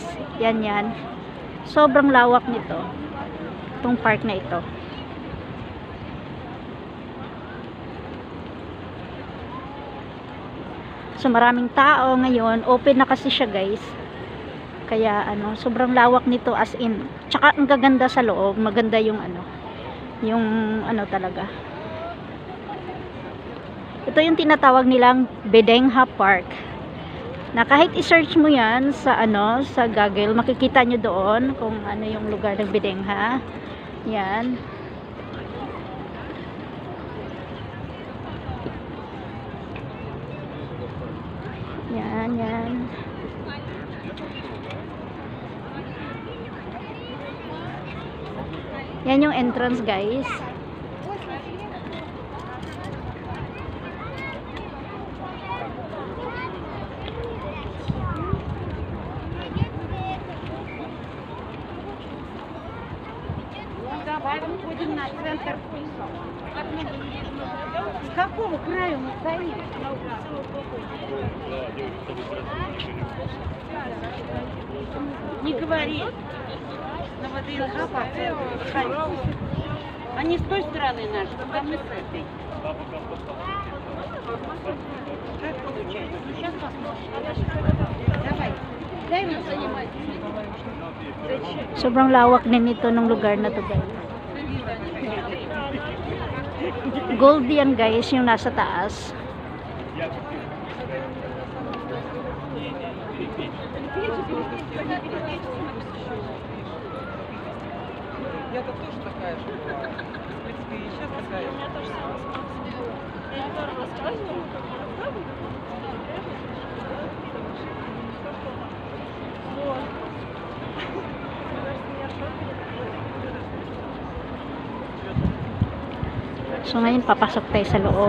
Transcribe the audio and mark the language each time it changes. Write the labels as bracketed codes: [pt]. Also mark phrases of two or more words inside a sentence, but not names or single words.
[tl] Yan. Sobrang lawak nito. Itong park na ito. So maraming tao ngayon. Open na kasi siya guys. Kaya ano, sobrang lawak nito [en] as in. [tl] Tsaka ang gaganda sa loob, maganda yung ano. Yung ano talaga. Ito yung tinatawag nilang Bidengha Park. Na kahit i-search mo 'yan sa ano, sa Google, makikita nyo doon kung ano yung lugar ng Bidengha. Yan. Yan. Yan yung entrance guys. [ru] Давай выходим на центр. С какого краю мы стоим? Не говори. На ВДНХ Они с той стороны наши, а мы с этой. [tl] Sobrang lawak din ito ng lugar na to guys. Gold yan guys, yung nasa taas. Я-то тоже такая же была. В принципе, и сейчас такая же. So ngayon papasok tayo sa loob.